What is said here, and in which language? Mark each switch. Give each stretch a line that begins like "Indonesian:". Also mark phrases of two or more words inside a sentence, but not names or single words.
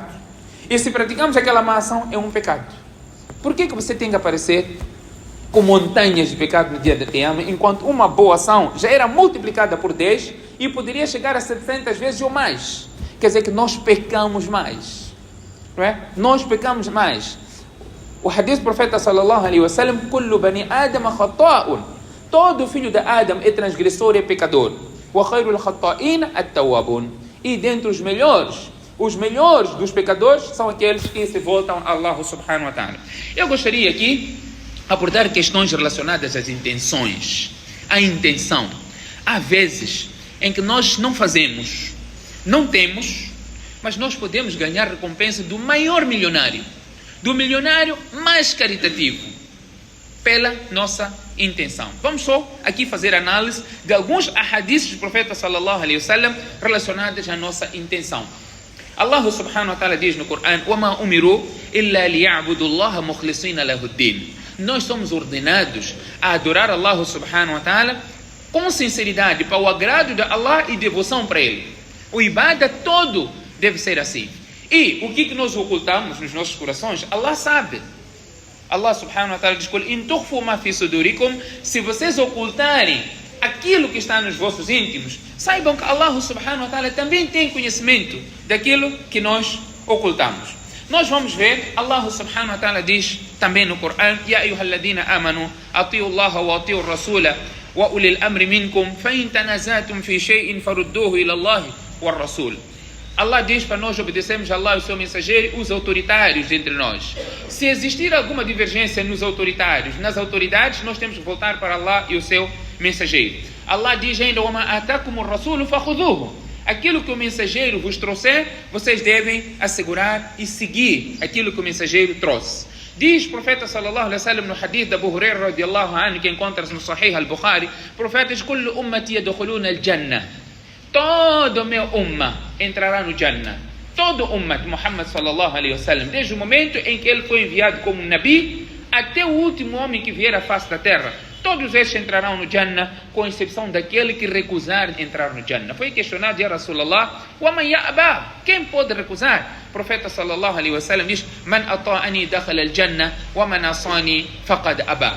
Portuguese: E se praticamos aquela má ação, é um pecado. Por que você tem que aparecer com montanhas de pecado no dia da Qiyamah, enquanto uma boa ação já era multiplicada por 10 e poderia chegar a 700 vezes ou mais? Quer dizer que nós pecamos mais, não é? Nós pecamos mais. O hadith do profeta
Arabic: صلى الله عليه وسلم: "كل بني آدم خطاء."
Portuguese: Todo filho de Adam é transgressor e pecador.
Arabic: "وخير الخطائين التوابون."
Portuguese: E dentre os melhores dos pecadores são aqueles que se voltam a Allah
Arabic: سبحانه وتعالى.
Portuguese: Eu gostaria aqui abordar questões relacionadas às intenções. A intenção. Há vezes em que nós não fazemos, não temos, mas nós podemos ganhar recompensa do maior milionário, do milionário mais caritativo, pela nossa intenção. Vamos só aqui fazer análise de alguns ahadiths do profeta
Arabic: صلى الله عليه وسلم
Portuguese: relacionados à nossa intenção. Allah
Arabic: سبحانه وتعالى
Portuguese: diz no Corão:
Arabic: وَمَا أُمِرُوا إِلَّا لِيَعْبُدُوا اللَّهَ مُخْلِصِينَ لَهُ الدِّينَ.
Portuguese: Nós somos ordenados a adorar Allah
Arabic: سبحانه وتعالى
Portuguese: com sinceridade, para o agrado de Allah e devoção para Ele. O ibadah todo deve ser assim. E o que nós ocultamos nos nossos corações, Allah sabe. Allah
Arabic: سبحانه وتعالى
Portuguese: diz:
Arabic: "إن تخفوا ما في صدوركم",
Portuguese: se vocês ocultarem aquilo que está nos vossos íntimos, saibam que Allah
Arabic: سبحانه وتعالى
Portuguese: também tem conhecimento daquilo que nós ocultamos. Nós vamos ver, Allah
Arabic: سبحانه وتعالى
Portuguese: diz também no Corão:
Arabic: "يا أيها الذين آمنوا أطيعوا الله وأطيعوا الرسول وأولي الأمر منكم فإن تنازعتم في شيء فردوه إلى الله والرسول."
Portuguese: Allah diz para nós obedecermos a Allah e o seu mensageiro, os autoritários entre nós. Se existir alguma divergência nos autoritários, nas autoridades, nós temos que voltar para Allah e o seu mensageiro. Allah diz ainda:
Arabic: وَمَا آتَاكُمُ الرَّسُولُ فَخُذُوهُ.
Portuguese: Aquilo que o mensageiro vos trouxer, vocês devem assegurar e seguir aquilo que o mensageiro trouxe. Diz o profeta
Arabic: صلى الله عليه وسلم
Portuguese: no hadith de Abu Hurairah
Arabic: رضي الله عنه,
Portuguese: que encontra-se no Sahih al-Bukhari, o profeta diz:
Arabic: "كل أمتي يدخلون الجنة."
Portuguese: Todo meu ummah entrará no Jannah. Todo ummah de Muhammad
Arabic: صلى الله عليه وسلم,
Portuguese: desde o momento em que ele foi enviado como Nabi até o último homem que vier à face da terra, todos estes entrarão no Jannah, com exceção daquele que recusar entrar no Jannah. Foi questionado:
Arabic: "يا رسول الله، ومن يأبى?"
Portuguese: Quem pode recusar? O profeta
Arabic: صلى الله عليه وسلم diz: "من أطاعني دخل الجنة ومن عصاني فقد أبى."